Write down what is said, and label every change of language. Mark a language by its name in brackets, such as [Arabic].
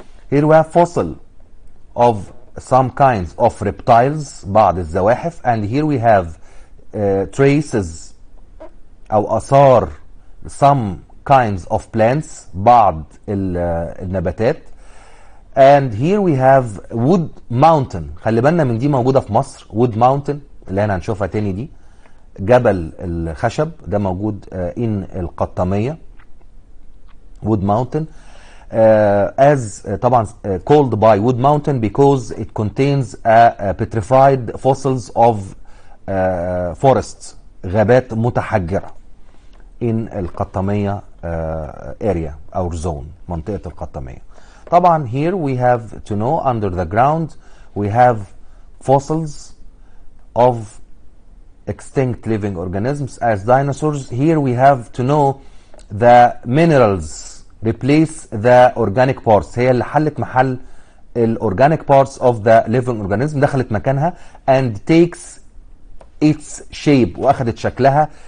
[English] Here we have fossil of some kinds of reptiles [Arabic] بعض الزواحف, [English] and here we have traces [Arabic] أو آثار [English] some kinds of plants [Arabic] بعض النباتات, [English] and here we have wood mountain. [Arabic] خلي بالنا من دي موجودة في مصر, wood mountain اللي هنا هنشوفها تاني دي جبل الخشب ده موجود in القطامية [English] wood mountain as [Arabic] طبعا [English] called by wood mountain because it contains petrified fossils of forests [Arabic] غابات متحجرة in القطامية [English] area or zone [Arabic] منطقة القطامية. [English] طبعا here we have to know under the ground we have fossils of extinct living organisms as dinosaurs. Here we have to know the minerals replace the organic parts, [Arabic] هي اللي حلت محل [English] organic parts of the living organism, [Arabic] دخلت مكانها [English] and takes its shape [Arabic] واخدت شكلها.